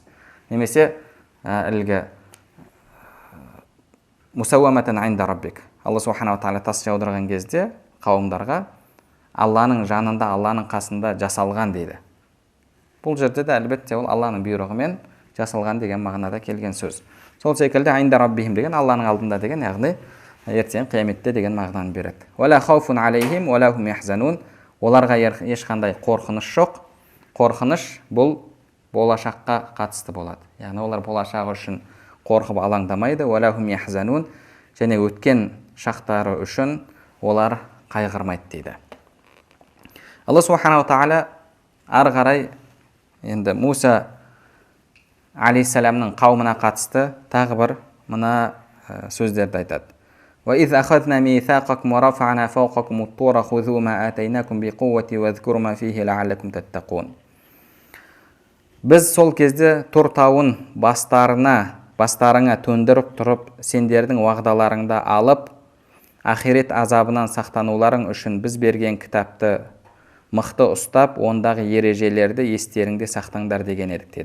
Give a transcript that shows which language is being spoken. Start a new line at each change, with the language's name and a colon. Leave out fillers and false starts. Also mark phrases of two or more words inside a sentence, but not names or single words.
Kazakh: Немесе ілгі
Arabic: مسومة عند ربك.
Kazakh: Алла
Arabic: سبحانه وتعالى
Kazakh: тас жаудырған кезде қауымдарға Алланың жанында, Алланың қасында жасалған дейді. Бұл жерде де әлбетте ол Алланың бұйрығымен жасалған деген мағынада келген сөз. Сол секілді
Arabic: عند ربهم
Kazakh: деген Алланың алдында деген, яғни ертең қияметте деген мағынаны береді.
Arabic: ولا خوف عليهم ولا هم يحزنون.
Kazakh: Оларға ешқандай қорқыныш жоқ. Қорқыныш бұл болашаққа қатысты болады. Яғни олар болашағы үшін қорқып алаңдамайды.
Arabic: ولا هم يحزنون.
Kazakh: Және өткен шақтары үшін олар қайғырмайды дейді. Алла
Arabic: سبحانه وتعالى
Kazakh: ары қарай енді Муса алейхиссаламның қауымына қатысты тағы бір мына сөздерді айтады.
Arabic: وَإِذْ أَخَذْنَا مِيثَاقَكُمْ وَرَفَعْنَا فَوْقَكُمُ الطُّورَ خُذُوا مَا آتَيْنَاكُمْ بِقُوَّةٍ وَاذْكُرُوا مَا فِيهِ لَعَلَّكُمْ تَتَّقُونَ.
Kazakh: Біз сол кезде Тұр тауын бастарыңа төндіріп тұрып, сендердің уағдаларыңды алып, ақирет азабынан сақтануларың үшін біз берген кітапты мықты ұстап, ондағы ережелерді естеріңде сақтаңдар деген едік деді.